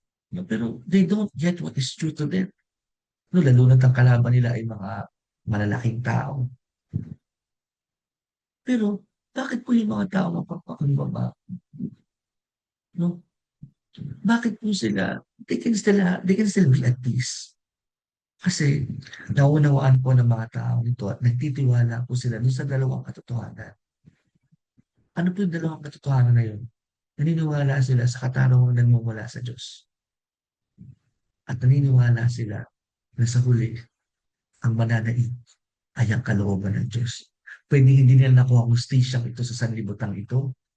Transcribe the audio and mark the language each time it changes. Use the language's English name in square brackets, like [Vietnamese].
[English] No, pero they don't get what is true to them. [Filipino] No, lalo na ang kalaban nila ay mga malalaking tao. Pero bakit po yung mga tao mapagpakumbaba? No? Bakit po sila, [English] they can still be at peace. [Filipino] Kasi naunawaan po ng mga tao nito at nagtitiwala po sila dun sa dalawang katotohanan. Ano po yung dalawang katotohanan na yun? Naniniwala sila sa katarungang nagmumula sa Diyos. At naniniwala sila na sa huli, ang mananaig ay ang kalooban ng Diyos. Pwede hindi nila nakuha ang hustisyang ito sa sanlibutan ito.